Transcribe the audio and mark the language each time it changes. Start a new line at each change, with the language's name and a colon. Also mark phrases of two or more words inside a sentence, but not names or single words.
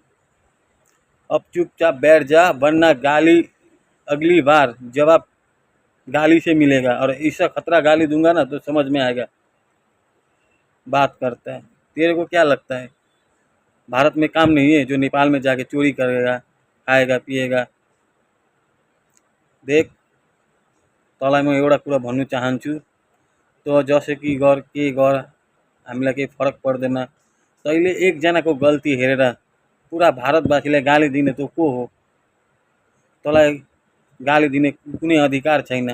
Hindi: अब चुपचाप बैठ जा, वरना गाली अगली बार जवाब गाली से मिलेगा। और ऐसा खतरा गाली दूंगा ना तो समझ में आएगा बात करता है। तेरे को क्या लगता है भारत में काम नहीं है जो नेपाल में जाके चोरी करेगा, खाएगा, पिएगा? देख,
Nepali: तँलाई म एउटा कुरा भन्नु चाहन्छु, तो जसो कि गर के गर, हामीलाई केही फरक पर्दैन। तैँले एकजनाको गल्ती हेरेर पुरा भारतवासीलाई गाली दिने तो को हो? तँलाई गाली दिने कुनै अधिकार छैन।